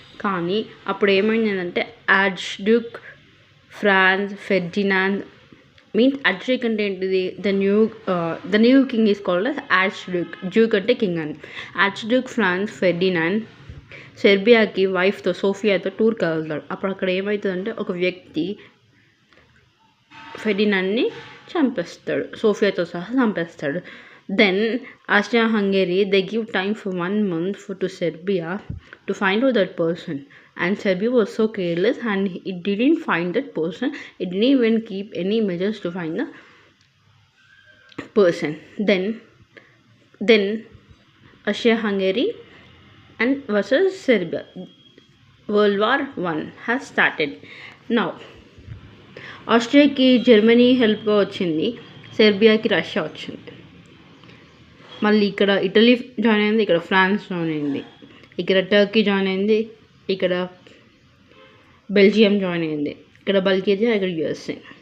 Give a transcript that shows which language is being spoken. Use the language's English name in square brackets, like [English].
[Telugu] కానీ అప్పుడు ఏమైందంటే arch Duke France Ferdinand means arch Duke అంటే ఏంటిది, [English] The new king is called as archduke. [Telugu] Duke అంటే కింగ్ అని. ఆర్చ్ డ్యూక్ ఫ్రాన్స్ ఫెర్డినాండ్ సెర్బియాకి వైఫ్తో సోఫియాతో టూర్కి వెళ్తాడు. అప్పుడు అక్కడ ఏమవుతుందంటే ఒక వ్యక్తి ఫెర్డినాండ్ని చంపేస్తాడు, సోఫియాతో సహా చంపేస్తాడు. [English] Then Austria-Hungary, they give time for 1 month to Serbia to find out that person. And Serbia was so careless and it didn't find that person. It didn't even keep any measures to find the person. Then Austria-Hungary and versus Serbia. World War I has started. [Telugu] Now, ఆస్ట్రియాకి Germany హెల్ప్గా వచ్చింది, సెర్బియాకి Russia వచ్చింది. మళ్ళీ ఇక్కడ Italy join అయింది, ఇక్కడ France join అయింది, ఇక్కడ Turkey join అయింది, ఇక్కడ బెల్జియం జాయిన్ అయింది, ఇక్కడ బల్గేరియా, ఇక్కడ యుఎస్ఏ.